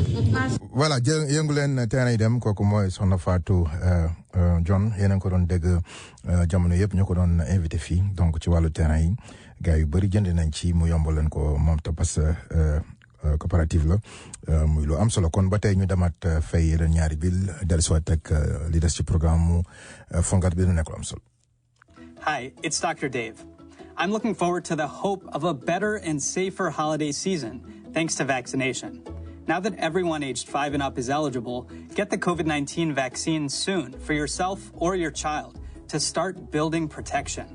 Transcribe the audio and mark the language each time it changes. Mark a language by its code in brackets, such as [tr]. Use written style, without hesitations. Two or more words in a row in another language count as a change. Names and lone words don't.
[wo] voilà yëngu leen terrain yi dem kooku mooy soxna Fatou John yéen a ngi ko doon dégg jamono yëpp ñu ko doon invité fii donc ci wàllu terrain yi gars yu bëri jënd nañ ci mu yombal leen ko moom te [fr] parce que coopérative [wo] la muy lu am solo kon ba tey ñu demaat fay leen ñaari bil dellusiwaat ak li des ci programme mu FONGAD bi nu nekk lu am solo. [en] Hi, it's Dr. Dave. I'm looking forward to the hope of a better and safer holiday season thanks to vaccination. Now that everyone aged 5 and up is eligible, get the COVID-19 vaccine soon for yourself or your child to start building protection.